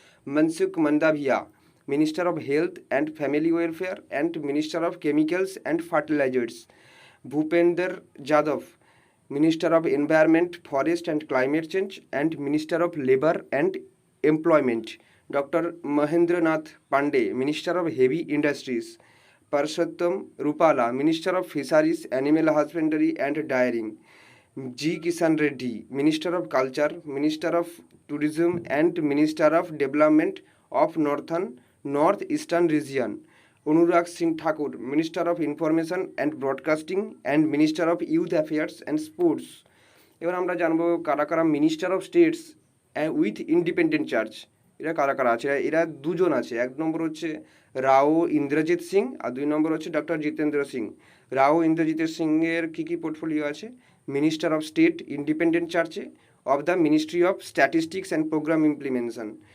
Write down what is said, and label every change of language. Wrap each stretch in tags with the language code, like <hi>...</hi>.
<en>Mansukh Mandaviya minister of health and family welfare and minister of chemicals and fertilisers. Bhupender Yadav minister of environment, forest and climate change and minister of labour and employment. Doctor Mahendranath Pandey minister of heavy industries. Parshottam Rupala minister of fisheries, animal husbandry and dairying. G Kishan Reddy minister of culture, minister of tourism and minister of development of north eastern region. Anurag Singh Thakur minister of information and broadcasting and minister of youth affairs and sports.</en> <bn>এবার আমরা জানবো কারা কারা minister of states with independent charge. এরা কারা কারা আছে? এরা দুজন আছে। এক নম্বর হচ্ছে রাও ইন্দ্রজিৎ সিং আর দুই নম্বর হচ্ছে ডক্টর জিতেন্দ্র সিং। রাও ইন্দ্রজিৎ সিংয়ের কী কী পোর্টফোলিও আছে?</bn> <en>Minister of state independent চার্জে of the ministry of statistics and programme implementation.</en>